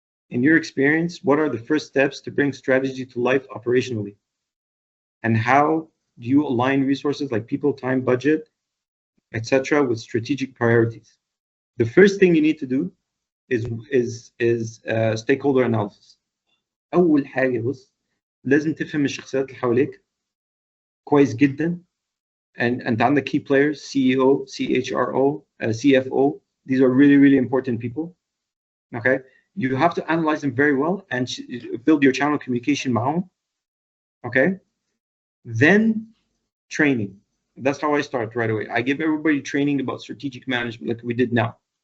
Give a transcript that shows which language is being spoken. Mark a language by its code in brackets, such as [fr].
[en] In your experience, what are the first steps to bring strategy to life operationally? And how do you align resources like people, time, budget, etc. with strategic priorities? The first thing you need to do is stakeholder analysis. [ar] أول حاجة بص لازم تفهم الشخصيات اللي حواليك كويس جدا. [en] And [ar] أنت عندك [en] key players, CEO, CHRO, CFO. These are really, really important people. Okay, you have to analyze them very well and build your channel communication [ar] معهم. [en] Okay, then training. That's how I start right away. I give everybody training about strategic management like we did now.